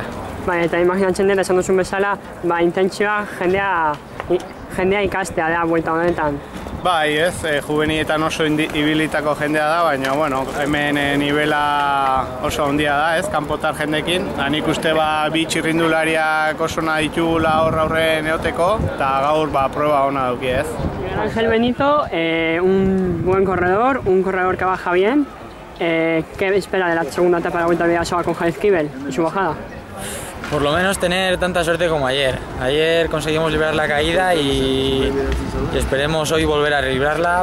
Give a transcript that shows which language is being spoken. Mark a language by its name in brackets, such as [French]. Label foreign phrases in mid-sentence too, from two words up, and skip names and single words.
[Basque] Bai, eta imaginatzen dela, esan duzun bezala, intentzioa jendea ikastea da buelta honetan. Bai, ez, juvenietan oso ibilitako jendea da, baina, bueno, hemen nivela oso handia da, ez, kanpotar jendekin. Nik uste bi txirrindulariak oso nahi ditugula aurren eoteko, eta gaur prueba ona duki, ez. [Spanish] Ángel Benito, un buen corredor, un corredor que baja bien. ¿Qué espera de la segunda etapa de la Vuelta a Bidasoa con Jaez Kibel y su bajada? Por lo menos tener tanta suerte como ayer. Ayer conseguimos librar la caída y esperemos hoy volver a librarla.